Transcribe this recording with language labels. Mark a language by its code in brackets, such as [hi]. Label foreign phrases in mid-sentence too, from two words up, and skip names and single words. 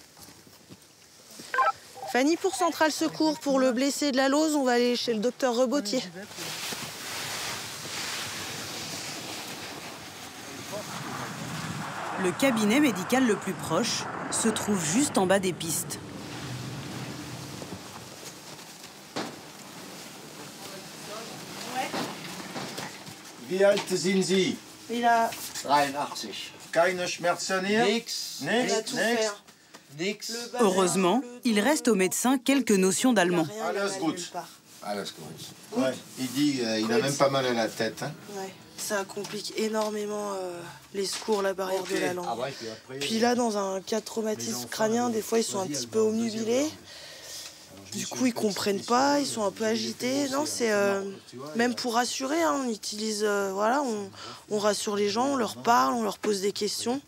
[fr] Fanny pour Centrale Secours, pour le blessé de la Lose, on va aller chez le docteur Rebotier. Le cabinet médical le plus proche se trouve juste en bas des pistes. [de] Wie alt sind Sie? [fr] Il a... [de] 83. Keine Schmerzen hier? Nix. [fr] Il a tout fait. Nix. Heureusement, il reste au médecin quelques notions d'allemand. [de] Alles gut. Alles gut. [fr] Ouais, il dit il a même pas mal à la tête. Hein. Ouais. Ça complique énormément les secours, la barrière de la langue. Ah ouais, puis après, Puis là, dans un cas de traumatisme crânien, des fois, ils sont un petit peu omnubilés. Du coup, ils comprennent pas, ils sont un peu agités. Non, c'est même pour rassurer, hein, on utilise, voilà, on rassure les gens, on leur parle, on leur pose des questions.